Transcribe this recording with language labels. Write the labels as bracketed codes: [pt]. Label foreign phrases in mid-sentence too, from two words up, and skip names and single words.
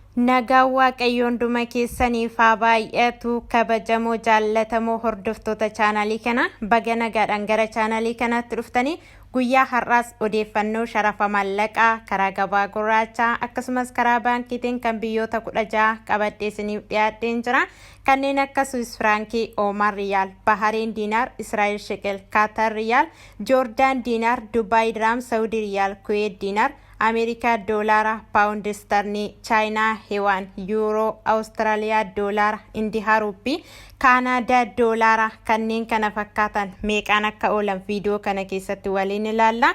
[om] Nagaa Waaqayyoon dhuma keessaniif haa baay'atu kabajamoo jaallatamoo hordoftoota chaanalii kana baga nagaadhaan gara chaanalii kanaatti dhuftanii guyyaa har'aas odeeffannoo sharafa maallaqaa karaa gabaa gurraachaa akkasumas karaa baankiitiin kan biyyoota 16 qabadhee isiniif dhiyaadheen jira. Kanneen akka Swiss Frankii, Oman Riyaal, Bahrain Dinar, Israel Shekel, Qatar Riyaal, Jordan Dinar, Dubai Dirham, Saudi Riyaal, Kuwait Dinar, America Dollar, Pound Sterling, China Yuan, Euro, Australia Dollar, India Rupee, Canada Dollar kanneen kana fakkaatan meeqaan akka oolan viidiyoo kana keessatti waliin ilaalla.